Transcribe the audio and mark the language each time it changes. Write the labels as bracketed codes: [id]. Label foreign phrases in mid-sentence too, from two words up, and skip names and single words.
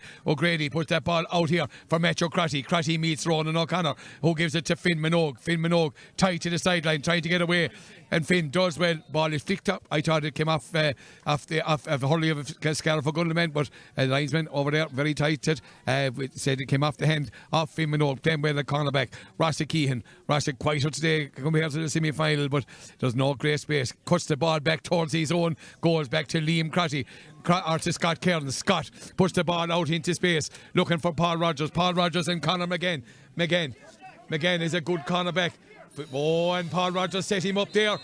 [en] O'Grady puts that ball out here for Matthew Crotty. Crotty meets Ronan O'Connor, who gives it to Finn Minogue. Finn Minogue tight to the sideline, trying to get away. And Finn does well. Ball is flicked up. I thought it came off the hurley of Scariff Ogonnelloe, but the linesman over there, very tight, said it came off the hand of Finn Minogue. Playing well at cornerback. Rossa Keehan. Rossa quieter today compared to the semi-final, but there's no great space. Cuts the ball back towards his own goals, back to Liam Crotty. Or to Scott Cairns. Scott puts the ball out into space, looking for Paul Rogers. Paul Rogers and Conor McGann. McGann is a good cornerback. And Paul Rogers set him up there.